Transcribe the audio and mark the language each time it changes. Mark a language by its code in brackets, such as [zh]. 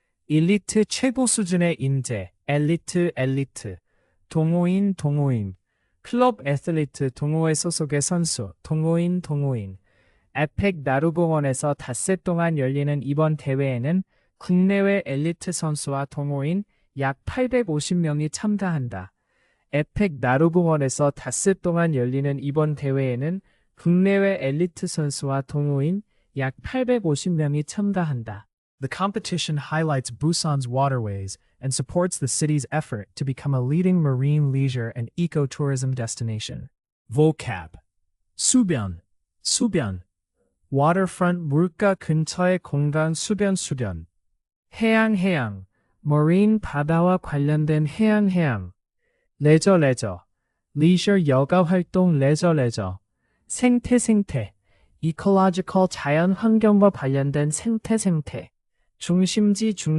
[ko] 엘리트 최고 수준의 인재 엘리트 동호인 클럽 애슬리트 동호회 소속의 선수 동호인 에펙 나루공원에서 닷새 동안 열리는 이번 대회에는 국내외 엘리트 선수와 동호인 약 850명이 참가한다. 에펙 나루공원에서 닷새 동안 열리는 이번 대회에는 국내외 엘리트 선수와 동호인 약 850명이 참가한다. [en] The competition highlights Busan's waterways and supports the city's effort to become a leading marine leisure and ecotourism destination. [ko] vocab 수변 waterfront 물가 근처의 공간 수변 해양 marine 바다와 관련된 해양 leisure 여가 활동 leisure 생태 ecological 자연 환경과 관련된 생태 중심지